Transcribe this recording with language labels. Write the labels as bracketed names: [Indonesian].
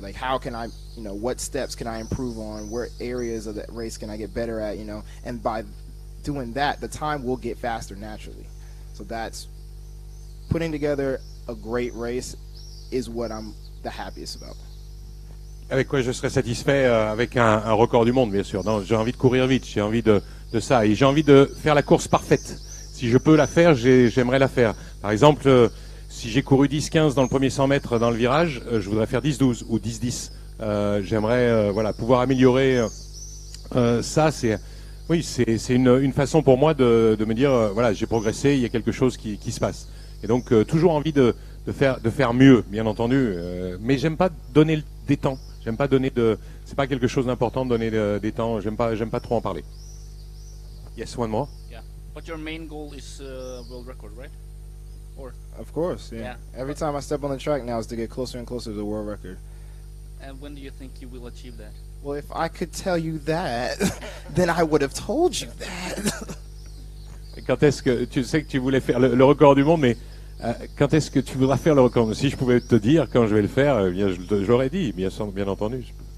[English] Like, how can I, you know, what steps can I improve on? Where areas of that race can I get better at, you know? And by doing that, the time will get faster naturally. So that's putting together a great race is what I'm the happiest about. [French] Avec quoi je serais satisfait avec un record du monde, bien sûr. Non, j'ai envie de courir vite, j'ai envie de ça. Et j'ai envie de faire la course parfaite. Si je peux la faire, j'aimerais la faire. Par exemple, si j'ai couru 10-15 dans le premier 100 mètres dans le virage, je voudrais faire 10-12 ou 10-10. J'aimerais voilà, pouvoir améliorer ça. C'est une façon pour moi de me dire voilà, j'ai progressé, il y a quelque chose qui se passe. Et donc toujours envie de faire mieux, bien entendu. Mais j'aime pas donner des temps. J'aime pas donner c'est pas quelque chose d'important de donner des temps. J'aime pas trop en parler. [English] Yes, one more. Yeah, but your main goal is world record, right? Or Of course, yeah. Every time I step on the track now is to get closer and closer to the world record. and when do you think you will achieve that? Well, if I could tell you that, then I would have told you that. [French] Et quand est-ce que tu sais que tu voulais faire le record du monde, mais quand est-ce que tu voudras faire le record? Si je pouvais te dire quand je vais le faire, eh bien j'aurais dit, bien entendu.